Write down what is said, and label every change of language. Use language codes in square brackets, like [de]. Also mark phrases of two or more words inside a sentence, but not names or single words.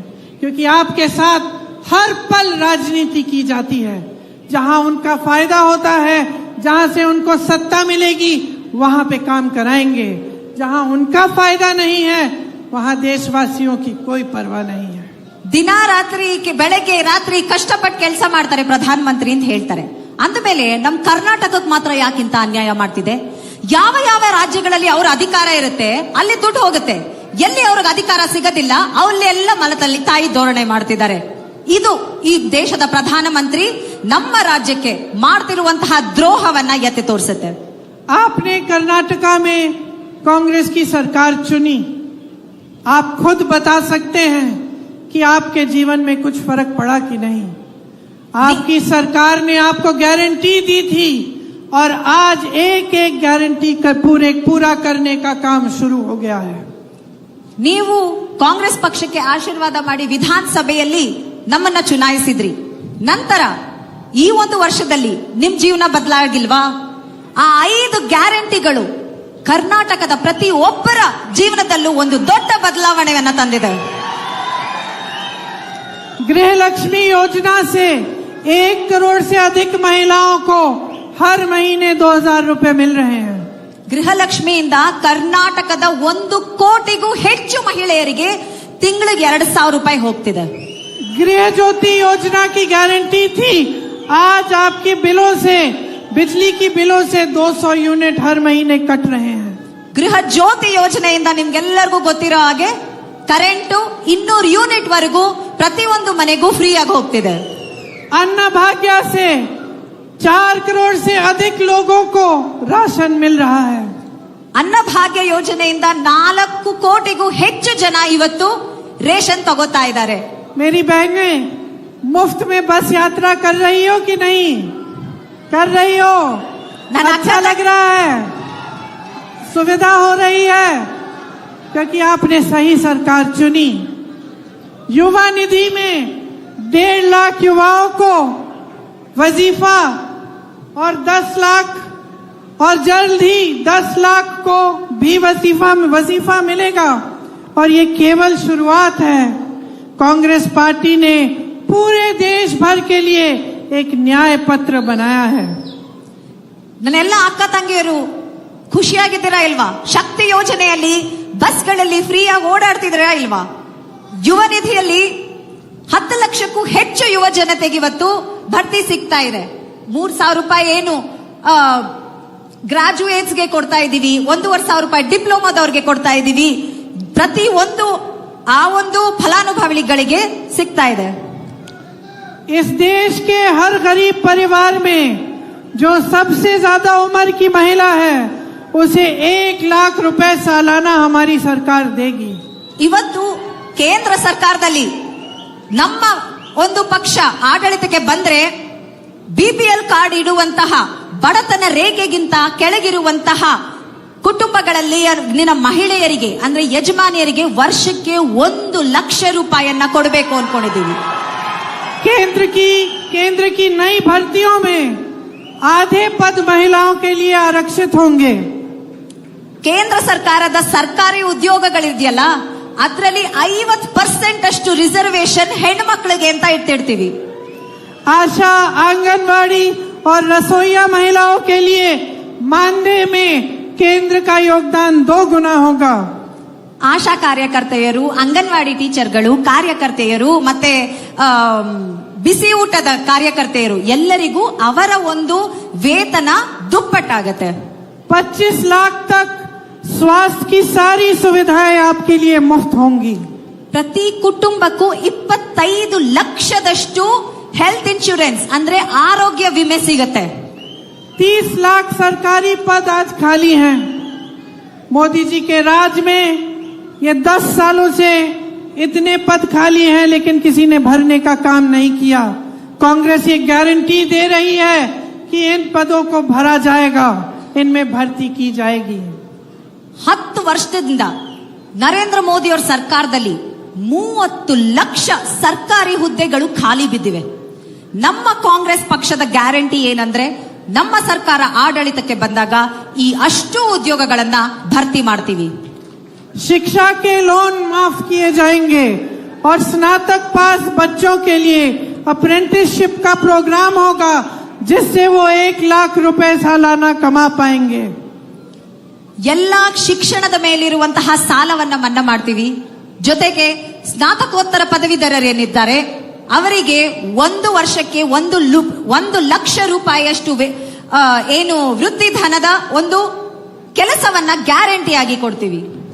[hi] क्योंकि आपके साथ हर पल राजनीति की जाती है. जहां उनका फायदा होता है, जहां से उनको सत्ता मिलेगी, वहां पे काम कराएंगे. जहां उनका फायदा नहीं है, वहां देशवासियों की कोई परवाह नहीं है. [kn] ದಿನ ರಾತ್ರಿ ಬೆಳಗ್ಗೆ ರಾತ್ರಿ ಕಷ್ಟಪಟ್ಟು ಕೆಲಸ ಮಾಡ್ತಾರೆ ಪ್ರಧಾನ ಮಂತ್ರಿ ಅಂತ ಹೇಳ್ತಾರೆ. ಅಂದಮೇಲೆ ನಮ್ ಕರ್ನಾಟಕಕ್ಕೆ ಮಾತ್ರ ಯಾಕಿಂತ ಅನ್ಯಾಯ ಮಾಡ್ತಿದೆ? ಯಾವ ಯಾವ ರಾಜ್ಯಗಳಲ್ಲಿ ಅವರ ಅಧಿಕಾರ ಇರುತ್ತೆ ಅಲ್ಲಿ ದುಡ್ಡು ಹೋಗುತ್ತೆ, ಎಲ್ಲಿ ಅವ್ರಿಗೆ ಅಧಿಕಾರ ಸಿಗದಿಲ್ಲ ಅಲ್ಲೆಲ್ಲ ಮಲದಲ್ಲಿ ತಾಯಿ ಧೋರಣೆ ಮಾಡ್ತಿದ್ದಾರೆ. ಇದು ಈ ದೇಶದ ಪ್ರಧಾನಮಂತ್ರಿ ನಮ್ಮ ರಾಜ್ಯಕ್ಕೆ ಮಾಡ್ತಿರುವಂತಹ ದ್ರೋಹವನ್ನ ಎತ್ತಿ ತೋರಿಸುತ್ತೆ. [hi] आपने कर्नाटका में कांग्रेस की सरकार चुनी. आप खुद बता सकते हैं कि आपके जीवन में कुछ फर्क पड़ा कि नहीं. आपकी सरकार ने आपको गारंटी दी थी और आज एक एक गारंटी पूरा करने का काम शुरू हो गया है. [kn] ನೀವು ಕಾಂಗ್ರೆಸ್ ಪಕ್ಷಕ್ಕೆ ಆಶೀರ್ವಾದ ಮಾಡಿ ವಿಧಾನಸಭೆಯಲ್ಲಿ ನಮ್ಮನ್ನ ಚುನಾಯಿಸಿದ್ರಿ. ನಂತರ ಈ ಒಂದು ವರ್ಷದಲ್ಲಿ ನಿಮ್ ಜೀವನ ಬದಲಾಗಿಲ್ವಾ? ಆ 5 ಗ್ಯಾರಂಟಿಗಳು ಕರ್ನಾಟಕದ ಪ್ರತಿ ಒಬ್ಬರ ಜೀವನದಲ್ಲೂ ಒಂದು ದೊಡ್ಡ ಬದಲಾವಣೆಯನ್ನ ತಂದಿದೆ. [hi] गृह लक्ष्मी योजना से 1 करोड़ से अधिक महिलाओं को हर महीने 2000 रुपए मिल रहे हैं. [kn] ಗೃಹಲಕ್ಷ್ಮಿಯಿಂದ ಕರ್ನಾಟಕದ 1 ಕೋಟಿಗೂ ಹೆಚ್ಚು ಮಹಿಳೆಯರಿಗೆ ತಿಂಗಳಿಗೆ 2000 ರೂಪಾಯಿ ಹೋಗ್ತಿದೆ. [hi] गृह ज्योति योजना की गारंटी थी. आज आपके बिलों से, बिजली की बिलों से 200 यूनिट हर महीने कट रहे हैं. [kn] ಗೃಹ ಜ್ಯೋತಿ ಯೋಜನೆಯಿಂದ ನಿಮ್ಗೆಲ್ಲರಿಗೂ ಗೊತ್ತಿರೋ ಹಾಗೆ ಕರೆಂಟು 200 ಯೂನಿಟ್ ವರೆಗೂ ಪ್ರತಿಯೊಂದು ಮನೆಗೂ ಫ್ರೀ ಆಗಿ ಹೋಗ್ತಿದೆ. [hi] अन्न भाग्य से 4 करोड़ से अधिक लोगों को राशन मिल रहा है. [kn] ಅನ್ನಭಾಗ್ಯ ಯೋಜನೆಯಿಂದ 4 ಕೋಟಿಗೂ ಹೆಚ್ಚು ಜನ ಇವತ್ತು ರೇಷನ್ ತಗೋತಾ ಇದ್ದಾರೆ. [hi] मेरी बहनें मुफ्त में बस यात्रा कर रही हो कि नहीं कर रही हो? अच्छा लग रहा है, सुविधा हो रही है, क्योंकि आपने सही सरकार चुनी. युवा निधि में 1.5 लाख युवाओं को वजीफा और 10 लाख और जल्द ही 10 लाख को भी वजीफा मिलेगा. और ये केवल शुरुआत है. कांग्रेस पार्टी ने पूरे देश भर के लिए एक न्याय पत्र बनाया है. [kn] ನನ್ನೆಲ್ಲ ಅಕ್ಕ ತಂಗಿಯರು ಖುಷಿಯಾಗಿದ್ದೀರಾ ಇಲ್ವಾ? ಶಕ್ತಿ ಯೋಜನೆಯಲ್ಲಿ ಬಸ್ಗಳಲ್ಲಿ ಫ್ರೀ ಆಗಿ ಓಡಾಡ್ತಿದ್ದೀರಾ ಇಲ್ವಾ? ಯುವ ನಿಧಿಯಲ್ಲಿ 10 ಲಕ್ಷಕ್ಕೂ ಹೆಚ್ಚು ಯುವ ಜನತೆಗೆ ಇವತ್ತು ಭರ್ತಿ ಸಿಗ್ತಾ ಇದೆ. 3000 ರೂಪಾಯಿ ಏನು ಗ್ರಾಜುಯೇಟ್ಸ್ಗೆ ಕೊಡ್ತಾ ಇದೀವಿ, 1500 ರೂಪಾಯಿ ಡಿಪ್ಲೊಮಾದವ್ರಿಗೆ ಕೊಡ್ತಾ ಇದೀವಿ. ಪ್ರತಿ ಆ ಒಂದು ಫಲಾನುಭವಿಗಳಿಗೆ ಸಿಗ್ತಾ ಇದೆ. [hi] इस देश के हर गरीब परिवार में जो सबसे ज्यादा उम्र की महिला है उसे 1 लाख रुपए सालाना हमारी सरकार देगी. [kn] ಇವತ್ತು ಕೇಂದ್ರ ಸರ್ಕಾರದಲ್ಲಿ ನಮ್ಮ ಒಂದು ಪಕ್ಷ ಆಡಳಿತಕ್ಕೆ ಬಂದ್ರೆ [en] BPL card [kn] ಇಡುವಂತಹ ಬಡತನ ರೇಖೆಗಿಂತ ಕೆಳಗಿರುವಂತಹ ಕುಟುಂಬಗಳಲ್ಲಿ ಮಹಿಳೆಯರಿಗೆ ಅಂದ್ರೆ ಯಜಮಾನಿಯರಿಗೆ ವರ್ಷಕ್ಕೆ 1 ಲಕ್ಷ ರೂಪಾಯಿಯನ್ನ ಕೊಡಬೇಕು ಅನ್ಕೊಂಡಿದ್ದೀವಿ. [hi] केंद्र की नई भर्तियों में आधे पद महिलाओं के लिए आरक्षित होंगे. [kn] ಕೇಂದ್ರ ಸರ್ಕಾರದ ಸರ್ಕಾರಿ ಉದ್ಯೋಗಗಳಿದೆಯಲ್ಲ ಅದರಲ್ಲಿ 50% ಅಷ್ಟು ರಿಸರ್ವೇಶನ್ ಹೆಣ್ಮಕ್ಳಿಗೆ ಅಂತ ಇಟ್ಟಿರ್ತೀವಿ. [hi] आशा, आंगनवाड़ी और रसोईया महिलाओं के लिए मानदेय में केंद्र का योगदान 2 गुना होगा. [kn] ಆಶಾ ಕಾರ್ಯಕರ್ತೆಯರು, ಅಂಗನವಾಡಿ ಟೀಚರ್ಗಳು, ಕಾರ್ಯಕರ್ತೆಯರು ಮತ್ತೆ ಬಿಸಿ ಊಟದ ಕಾರ್ಯಕರ್ತೆಯರು ಎಲ್ಲರಿಗೂ ಅವರ ಒಂದು ವೇತನ ದುಪ್ಪಟ್ಟಾಗತ್ತೆ. [hi] 25 लाख तक स्वास्थ्य की सारी सुविधाएं आपके लिए मुफ्त होंगी. [kn] ಪ್ರತಿ ಕುಟುಂಬಕ್ಕೂ 25 ಲಕ್ಷದಷ್ಟು [en] health insurance [kn] ಅಂದ್ರೆ ಆರೋಗ್ಯ ವಿಮೆ ಸಿಗತ್ತೆ. [hi] 30 लाख सरकारी पद आज खाली हैं. मोदी जी के राज में ये 10 सालों से इतने पद खाली हैं, लेकिन किसी ने भरने का काम नहीं किया. कांग्रेस ये गारंटी दे रही है कि इन पदों को भरा जाएगा, इनमें भर्ती की जाएगी. [kn] 10 ವರ್ಷದಿಂದ ನರೇಂದ್ರ ಮೋದಿ ಅವರ ಸರ್ಕಾರದಲ್ಲಿ 30 ಲಕ್ಷ ಸರ್ಕಾರಿ ಹುದ್ದೆಗಳು ಖಾಲಿ ಬಿದ್ದಿವೆ. ನಮ್ಮ ಕಾಂಗ್ರೆಸ್ ಪಕ್ಷದ ಗ್ಯಾರಂಟಿ ಏನಂದ್ರೆ ನಮ್ಮ ಸರ್ಕಾರ ಆಡಳಿತಕ್ಕೆ ಬಂದಾಗ ಈ ಅಷ್ಟು ಉದ್ಯೋಗಗಳನ್ನ ಭರ್ತಿ ಮಾಡ್ತೀವಿ. [hi] शिक्षा के लोन माफ किए जाएंगे और स्नातक पास बच्चों के लिए अप्रेंटिसशिप का प्रोग्राम होगा, जिससे वो 1 लाख रुपए सालाना कमा पाएंगे. [kn] ಎಲ್ಲಾ ಶಿಕ್ಷಣದ ಮೇಲಿರುವಂತಹ ಸಾಲವನ್ನ ಮನ್ನಾ ಮಾಡ್ತೀವಿ. ಜೊತೆಗೆ ಸ್ನಾತಕೋತ್ತರ ಪದವೀಧರರೇನಿದ್ದಾರೆ ಅವರಿಗೆ 1 ವರ್ಷಕ್ಕೆ 1 ಲಕ್ಷ ರೂಪಾಯಿಯಷ್ಟು ಏನು ವೃತ್ತಿ ಧನದ ಒಂದು ಕೆಲಸವನ್ನ ಗ್ಯಾರಂಟಿ ಆಗಿ ಕೊಡ್ತೀವಿ.